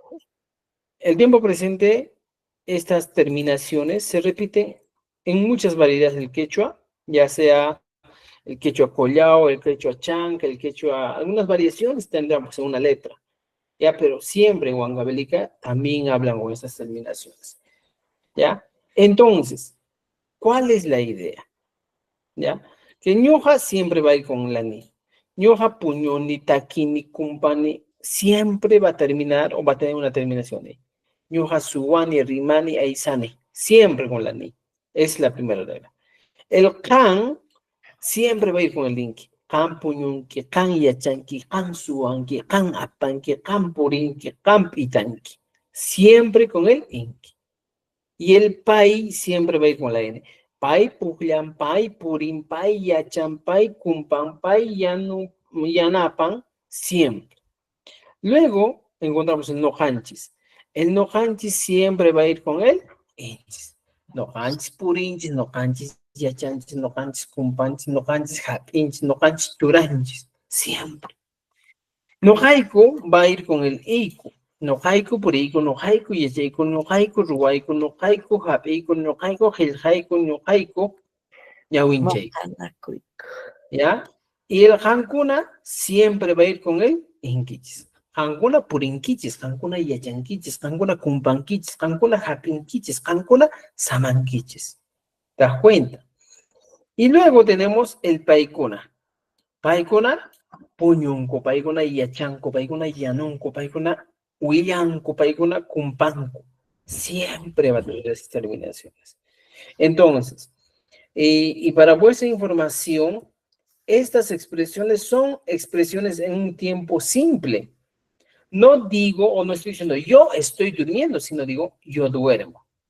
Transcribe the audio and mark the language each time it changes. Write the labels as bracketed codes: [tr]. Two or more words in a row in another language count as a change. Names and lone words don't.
[es] El tiempo presente, estas terminaciones se repiten en muchas variedades del quechua, ya sea el quechua collao, el quechua chanca, el quechua, algunas variaciones tendremos en una letra, ya, pero siempre en Huancavelica también hablan con estas terminaciones, ya. Entonces, ¿cuál es la idea? ¿Ya? Que ñoja siempre va a ir con la ni. [qu] Ñoja, puñoni, taquini, cumpani, [es] siempre va a terminar o va a tener una terminación de. [qu] Ñoja, suwani, rimani, aizani, [es] siempre con la ni. Es la primera regla. El can siempre va a ir con el inki. [qu] Can puñunki, can yachanki, can suwanki, can apanki, can purinki, can pitanki. [es] Siempre con el inki. Y el pai siempre va a ir con la N. [qu] Pai, puclan, pai, purin, pai, yachan, pai, cumpan, pai, yanu, yanapan, [es] siempre. Luego encontramos el nojanchis. El nojanchis siempre va a ir con el inchis. [qu] Nojanchis, purinchis, nojanchis, yachanchis, nojanchis, cumpanchis, nojanchis, japinchis, nojanchis, turanchis. [es] Siempre. Nojaico va a ir con el eico. [qu] Nojaico, purico, nojaico, yechaico, nojaico, ruaico, nojaico, japeico, nojaico, geljaico, nojaico, ñawinchaico. Mojanacuico. [es] ¿Ya? Y el jancuna siempre va a ir con el inquichis. [qu] Jancuna purinquichis, jancuna yachanquichis, jancuna cumpanquichis, jancuna japinquichis, jancuna samanquichis. [es] ¿Te das cuenta? Y luego tenemos el paicuna. [qu] Paicuna, puñunco, paicuna yachanco, paicuna yanunco, paicuna huillanco, paicuna cumpanco. [es] Siempre va a tener esas terminaciones. Entonces, y para vuestra información, estas expresiones son expresiones en un tiempo simple. No digo o no estoy diciendo yo estoy durmiendo, sino digo yo duermo.